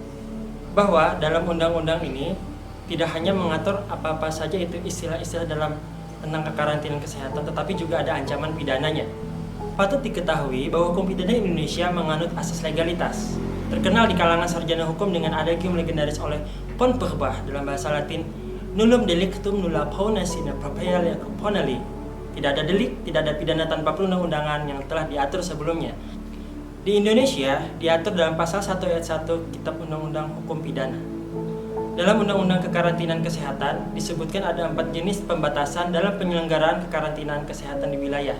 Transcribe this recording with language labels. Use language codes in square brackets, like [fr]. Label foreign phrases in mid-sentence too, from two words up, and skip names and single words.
[id] Bahwa dalam undang-undang ini tidak hanya mengatur apa-apa saja itu istilah-istilah dalam tentang kekarantinaan kesehatan, tetapi juga ada ancaman pidananya. Patut diketahui bahwa hukum pidana Indonesia menganut asas legalitas. Terkenal di kalangan sarjana hukum dengan adagium legendaris oleh Pon Purbah dalam bahasa Latin, [la] nullum delictum nulla pona sine propria ponali. [id] Tidak ada delik, tidak ada pidana tanpa perundang-undangan yang telah diatur sebelumnya. Di Indonesia diatur dalam pasal 1 ayat 1 Kitab Undang-Undang Hukum Pidana. Dalam Undang-Undang Kekarantinaan Kesehatan disebutkan ada 4 jenis pembatasan dalam penyelenggaraan kekarantinaan kesehatan di wilayah.